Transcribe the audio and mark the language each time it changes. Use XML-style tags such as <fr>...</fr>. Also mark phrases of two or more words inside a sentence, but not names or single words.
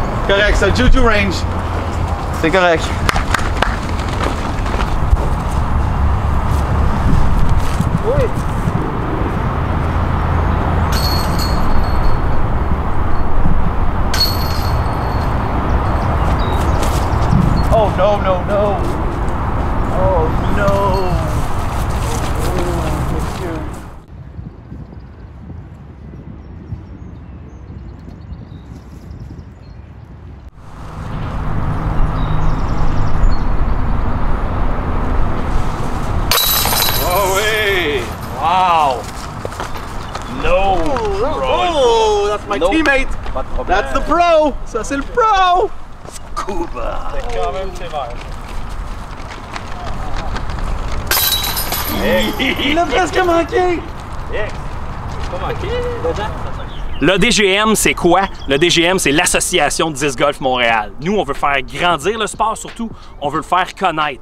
<fr>correct, ça. Juju range. C'est correct. Oui.</fr> <en>Oh no, no, no. Oh no.</en> <fr>Oh, monsieur. Oh oui! Wow!</fr> <en>No! Oh, that's my teammate.</en> <fr>Pas de problème.</fr> <en>That's the pro.</en> <fr>Ça, c'est le pro. C'est quand même sévère. Il a presque manqué. Le DGM, c'est quoi? Le DGM, c'est l'Association de Disc Golf Montréal. Nous, on veut faire grandir le sport, surtout, on veut le faire connaître.</fr>